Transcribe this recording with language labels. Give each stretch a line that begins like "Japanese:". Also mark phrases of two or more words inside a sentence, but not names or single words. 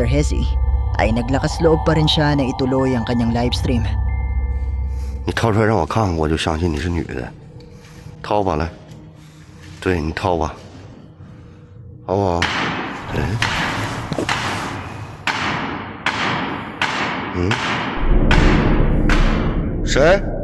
Filipino: Hezi, ay naglakas loob pa rin siya na ituloy ang kanyang livestream.
Chinese: 你掏出来让我看看，我就相信你是女的。掏吧，来，对你掏吧，好不好？哎，谁？